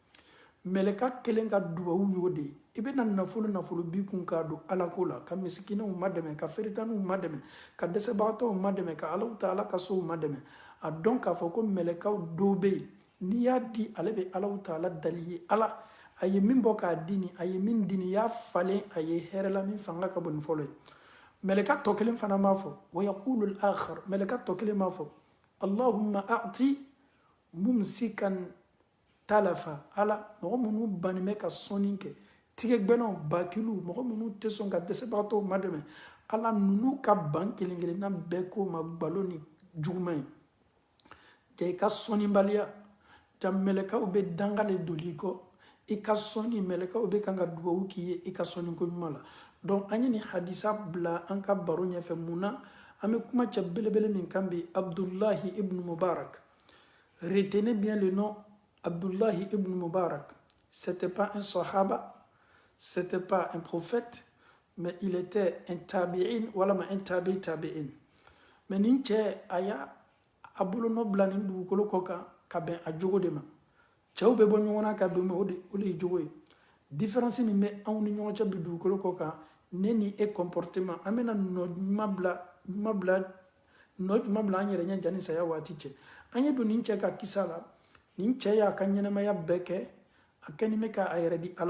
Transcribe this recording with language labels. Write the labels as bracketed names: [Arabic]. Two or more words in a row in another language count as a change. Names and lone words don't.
[Bambara] mɛlɛka kelen ka duwawu y'o de ye i bɛna nafolo bi kun k'a don ala ko la ka misikinɛw madɛmɛ ka feretaniw madɛmɛ ka dɛsɛbagatɔw madɛmɛ ka alaw ta ala ka sow madɛmɛ a dɔn k'a fɔ ko mɛlɛkaw dɔw bɛ yen n'i y'a di ale bɛ alaw ta ala dali ye ala a ye min bɔ k'a di nin a ye min di nin y'a falen a ye hɛrɛla min fanga ka bon ni fɔlɔ ye mɛlɛka tɔ kelen fana b'a fɔ [Arabic] و يقول الآخر [Bambara] mɛlɛka tɔ kelen b'a fɔ [Arabic] اللهم أعط ممسكا تلفا [Bambara] ala mɔgɔ minnu bannen bɛ ka sɔnni kɛ tigɛgbɛnnaw bakilu mɔgɔ minnu tɛ sɔn ka dɛsɛbagatɔw madɛmɛ ala ninnu ka ban kelen kelenna bɛɛ k'o ma gbalo ni juguman ye ja i ka sɔnnibaliya ja mɛlɛkaw bɛ danga de doli kɔ i ka sɔnni mɛlɛkaw bɛ kan ka dugawu k'i ye i ka sɔnni ko ɲuman la donc an ye nin hadisa bila an ka baro ɲɛfɛ mun na an bɛ kuma cɛ belebele min kan bi Abdullahi ibn Mubarak [French] retenez bien le nom Abdullahi ibn Mubarak c'était pas un sahaba c'était pas un prophète mais il était un tabi'in walama un tabi'in mais [Bambara] nin cɛ a y'a a bolonɔ bila nin dugukolo kɔ kan ka bɛn a jogo de ma cɛw bɛ bɔ ɲɔgɔn na ka bɛn o de ye jogo ye différence min bɛ anw ni ɲɔgɔn cɛ bi dugukolo kɔ kan ne ni e comportement an bɛna nɔ ɲuman bila an yɛrɛ ɲɛ jani saya waati cɛ an ye don nin cɛ ka kisa la nin cɛ y'a ka ɲɛnamaya bɛɛ kɛ a kɛni bɛ k'a yɛrɛ di ala